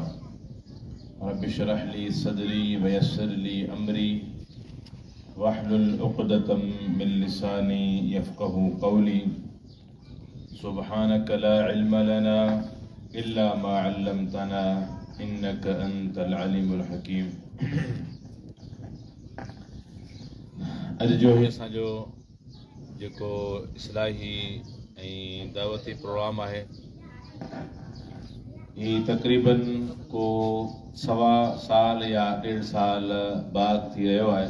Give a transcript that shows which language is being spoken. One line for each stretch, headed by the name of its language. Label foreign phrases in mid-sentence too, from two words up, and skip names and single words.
Arabic: رب اشرح لي صدري ويسر لي أمري واحلل عقدة من لساني يفقه قولي. سبحانك لا علم لنا إلا ما علمتنا إنك أنت العليم الحكيم.
Sindhi: अॼु जो ही असांजो जेको इस्लाही ऐं दावती प्रोग्राम आहे, ही तक़रीबन को 1.25 साल या 1.5 साल बाद थी रहियो आहे।